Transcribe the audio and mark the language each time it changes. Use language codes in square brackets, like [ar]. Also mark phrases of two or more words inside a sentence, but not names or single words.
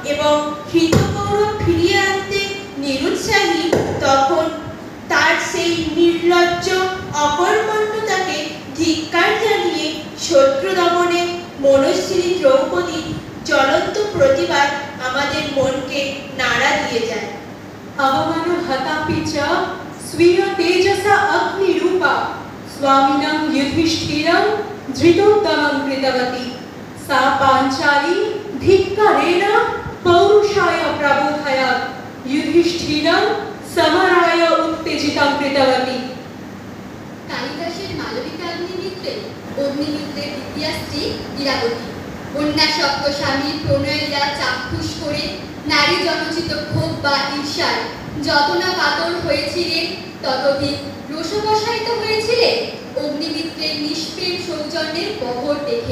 [bn] এবং হৃতগৌরব ফিরিয়ে আনতে নিরুৎসাহী, তখন তার সেই নির্লজ্জ অকর্মণ্যতাকে ধিক্কার জানিয়ে শত্রু দমনে মনস্বিনী দ্রৌপদীর জ্বলন্ত প্রতিবাদ আমাদের মনকে নাড়া দিয়ে যায়। [sa] अवमान हतापि च स्वीय तेजसा अग्निरूपा स्वामिनं युधिष्ठिरं धृतोद्यमं कृतवती। सा पाञ्चाली धिक्कारेण पौरुषाय प्रबोधयात् युधिष्ठिरं समराय उत्तेजितं कृतवती। [bn] কালিদাসের মালবিকাগ্নিমিত্রে অগ্নিমিত্রের দ্বিতীয়া স্ত্রী ইরাবতী অন্যাসক্ত স্বামীর প্রণয়লীলা চাক্ষুষ করে নারী জনচিত ক্ষোভ বা ঈর্ষায় যত না কাতর হয়েছিলেন, ততোধিক রোষবশায়িত হয়েছিলেন অগ্নিমিত্রের নিষ্প্রেম সৌজন্যের প্রহর দেখে।